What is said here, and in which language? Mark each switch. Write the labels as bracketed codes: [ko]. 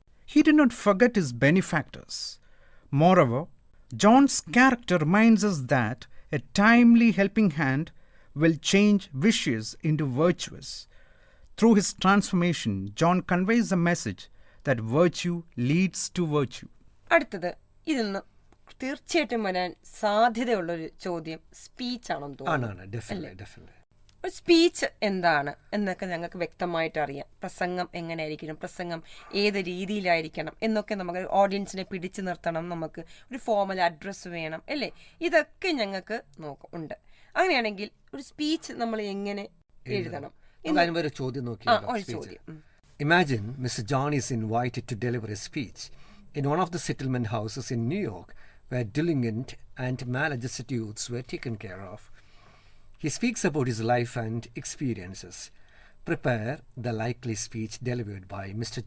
[en] He did not forget his benefactors. Moreover, John's character reminds us that a timely helping hand will change vicious into virtuous. Through his transformation, John conveys a message that virtue leads to virtue. [ml] അടുത്തത്, ഇതിന്ന് തീർച്ചയായിട്ടും വരാൻ സാധ്യതയുള്ളൊരു ചോദ്യം speech ആണെന്ന് തോന്നുന്നു. ഒരു speech എന്താണ് എന്നൊക്കെ ഞങ്ങൾക്ക് വ്യക്തമായിട്ട് അറിയാം. പ്രസംഗം എങ്ങനെയായിരിക്കണം, പ്രസംഗം ഏത് രീതിയിലായിരിക്കണം എന്നൊക്കെ നമുക്ക് ഓഡിയൻസിനെ പിടിച്ചു നിർത്തണം, നമുക്ക് ഒരു ഫോമൽ അഡ്രസ്സ് വേണം, അല്ലേ? ഇതൊക്കെ ഞങ്ങൾക്ക് ഉണ്ട്. അങ്ങനെയാണെങ്കിൽ ഒരു സ്പീച്ച് നമ്മൾ എങ്ങനെ എഴുതണം? ഒരു ചോദ്യം നോക്കിയാലോ? [en] Imagine Mr. John is invited to deliver a speech in one of the settlement houses in New York where delinquent and maladjusted youths were taken care of. He speaks about his life and experiences. Prepare the likely speech delivered by Mr.